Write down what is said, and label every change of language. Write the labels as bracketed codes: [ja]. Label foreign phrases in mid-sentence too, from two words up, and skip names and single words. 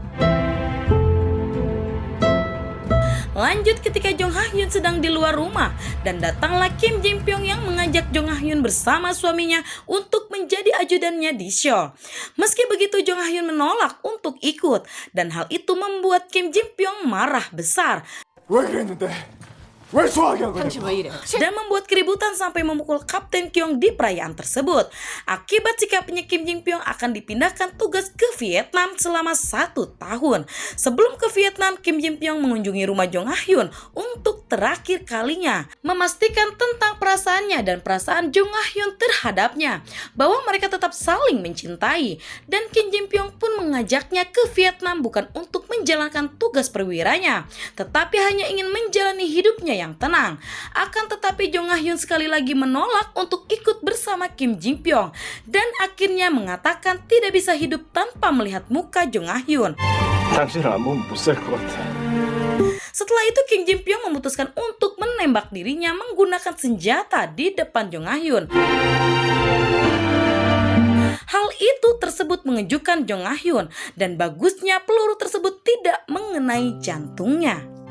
[id] Lanjut ketika Jong Ah Hyun sedang di luar rumah dan datanglah Kim Jin Pyong yang mengajak Jong Ah Hyun bersama suaminya untuk menjadi ajudannya di Seoul. Meski begitu Jong Ah Hyun menolak untuk ikut dan hal itu membuat Kim Jin Pyong marah besar. [ko] 왜 소화하게 한 거냐고. 당신 왜 이래? [id] dan membuat keributan sampai memukul Kapten Kyung di perayaan tersebut. Akibat sikapnya, Kim Jin Pyong akan dipindahkan tugas ke Vietnam selama 1 tahun. Sebelum ke Vietnam, Kim Jin Pyong mengunjungi rumah Jong Ha Hyun untuk terakhir kalinya, memastikan tentang perasaannya dan perasaan Jong Ha Hyun terhadapnya, bahwa mereka tetap saling mencintai. Dan Kim Jin Pyong pun mengajaknya ke Vietnam bukan untuk menjalankan tugas perwiranya, tetapi hanya ingin menjalani hidupnya yang tenang. Akan tetapi Jong Ha Hyun sekali lagi menolak untuk ikut bersama Kim Jin Pyong dan akhirnya mengatakan tidak bisa hidup tanpa melihat muka Jong Ha Hyun. [ko] 당신을 안 보면 못 살 것 같아. [id] Setelah itu Kim Jin Pyong memutuskan untuk menembak dirinya menggunakan senjata di depan Jong Ha Hyun. Hal itu tersebut mengejutkan Jong Ha Hyun dan bagusnya peluru tersebut tidak mengenai jantungnya.